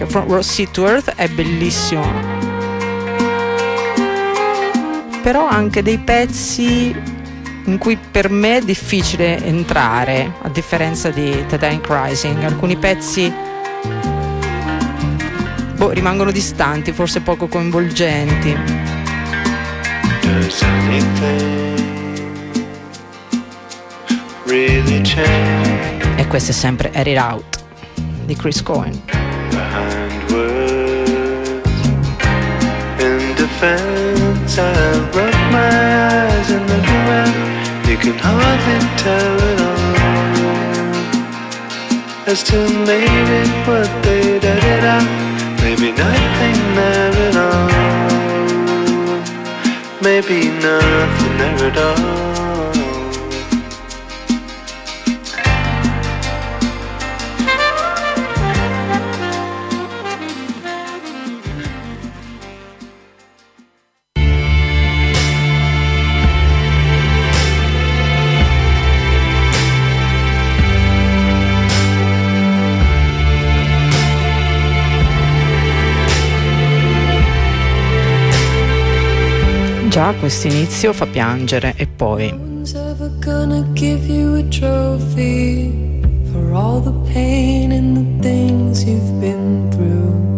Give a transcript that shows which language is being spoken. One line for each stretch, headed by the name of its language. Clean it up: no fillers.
Italian: From Sea to Earth è bellissimo, però anche dei pezzi in cui per me è difficile entrare, a differenza di The Dying Rising. Alcuni pezzi rimangono distanti, forse poco coinvolgenti.
English: Does anything really change?
Italian: E questo è sempre Edit Out di Chris Cohen.
English: Behind words, in defense, I rub my eyes in the mirror. You can hardly tell it all. As to maybe what they'd edit out, maybe nothing there at all. Maybe nothing there at all.
Italian: Già questo inizio fa piangere, e poi
English: no one's ever gonna give you a trophy for all the pain and the things you've been through.